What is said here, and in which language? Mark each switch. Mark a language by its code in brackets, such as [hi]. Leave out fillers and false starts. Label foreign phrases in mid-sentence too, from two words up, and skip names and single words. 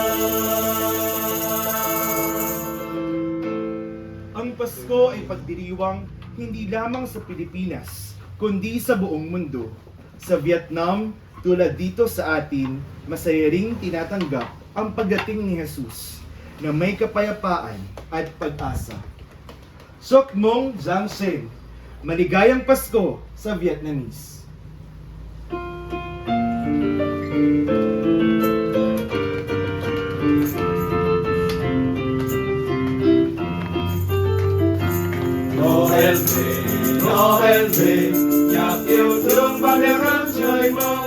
[tl] Ang Pasko ay pagdiriwang hindi lamang sa Pilipinas, kundi sa buong mundo. Sa Vietnam, tulad dito sa atin, masaya ring tinatanggap ang pagdating ni Jesus na may kapayapaan at pag-asa. [vi] Sok Mong Giang Sen, [tl] maligayang Pasko sa Vietnamese. [vi] Noel về, Noel về, nhạc yêu thương bao đêm rắm trời mơ.